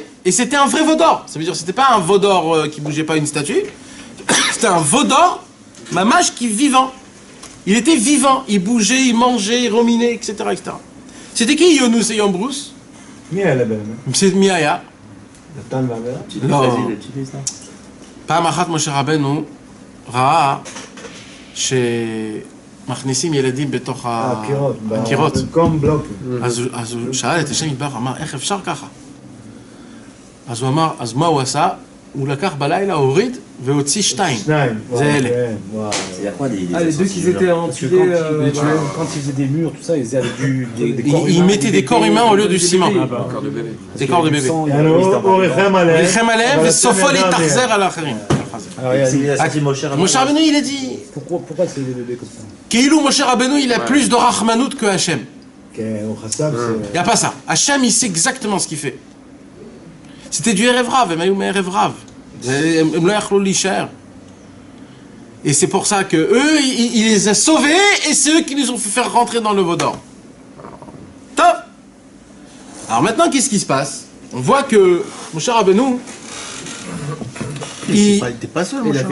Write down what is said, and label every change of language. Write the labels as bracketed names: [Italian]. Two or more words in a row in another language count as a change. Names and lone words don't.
[French] Et c'était un vrai veau d'or. Ça veut dire que c'était pas un veau d'or qui bougeait pas une statue, c'était un veau d'or, mamash qui vivant. Il était vivant, il bougeait, il mangeait, il ruminait, etc. etc. C'était qui Yonus et Yombrus? C'est Miaya. Non. [Hebrew] פעם אחת משה רבנו ראה מכניסים ילדים בתוך הקירות. הקירות. במקום בלוקים. אז הוא שאל את השם יתברך, אמר, איך אפשר ככה? אז הוא אמר, אז מה הוא עשה? הוא לקח בלילה, הוריד, והוציא 2. זה אלה. [French] Il y a quoi des les deux qui étaient empilés Quand ils faisaient des murs, tout ça, ils faisaient avec des corps Il mettait des corps humains au lieu du ciment. corps de bébé? des corps de bébé. [Hebrew] ריחם עליהם וסופו להתאכזר על האחרים. משה רבנו, [French] il a dit, Pourquoi c'est des bébés comme ça? [Hebrew] כאילו משה רבנו, [French] il a plus de rachmanout que Hachem. Au Khassab, Il n'y a pas ça. Hachem, il sait exactement ce qu'il fait. C'était du [Hebrew] ערב רב, הם היו מערב רב. הם לא יכלו להישאר. [French] Et c'est pour ça que eux, il les a sauvés et c'est eux qui nous ont fait faire rentrer dans le veau d'or. Top. Alors maintenant, qu'est-ce qui se passe? On voit que Moshe Rabbeinu, Il était pas seul, mon cher.